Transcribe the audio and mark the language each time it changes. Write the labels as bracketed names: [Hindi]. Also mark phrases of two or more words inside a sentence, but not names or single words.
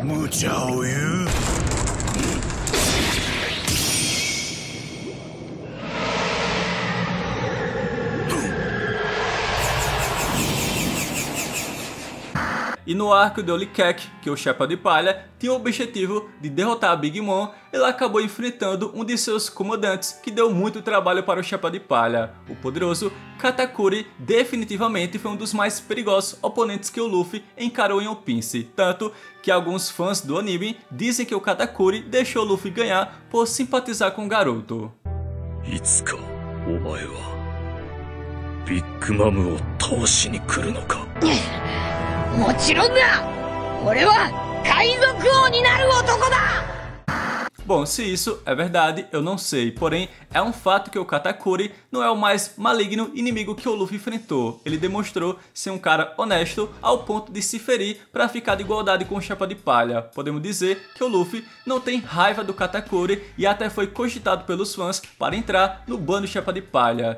[Portuguese] E no arco de Olikek, que o Chapéu de Palha tinha o objetivo de derrotar a Big Mom, ele acabou enfrentando um de seus comandantes que deu muito trabalho para o Chapéu de Palha. O poderoso Katakuri definitivamente foi um dos mais perigosos oponentes que o Luffy encarou em One Piece, tanto que alguns fãs do anime dizem que o Katakuri deixou o Luffy ganhar por simpatizar com o garoto. [Japanese] いつかお前はビッグマムを倒しに来るのか。もちろんだ。俺は海賊王になる男だ。 [Portuguese] Bom, se isso é verdade, eu não sei, porém é um fato que o Katakuri não é o mais maligno inimigo que o Luffy enfrentou. Ele demonstrou ser um cara honesto ao ponto de se ferir para ficar de igualdade com o Chapéu de Palha. Podemos dizer que o Luffy não tem raiva do Katakuri e até foi cogitado pelos fãs para entrar no bando Chapéu de Palha.